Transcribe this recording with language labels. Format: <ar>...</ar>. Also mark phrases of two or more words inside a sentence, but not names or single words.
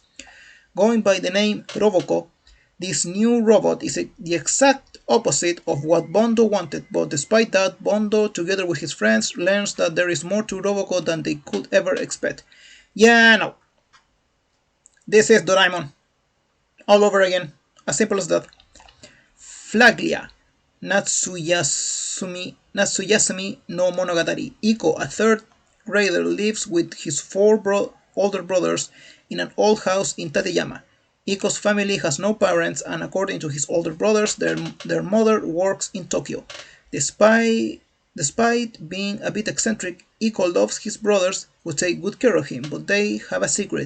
<en>Going by the name Roboko, this new robot is the exact opposite of what Bondo wanted, but despite that, Bondo, together with his friends, learns that there is more to Roboko than they could ever expect. Yeah, no. This is Doraemon. All over again. As simple as that. Flaglia.</en> <ja>Natsuyasumi no Monogatari.</ja> <en>Iko, a third grader, lives with his four older brothers in an old house in Tateyama. Iko's family has no parents, and according to his older brothers, their mother works in Tokyo. Despite being a bit eccentric, Iko loves his brothers, who take good care of him, but they have a secret.</en>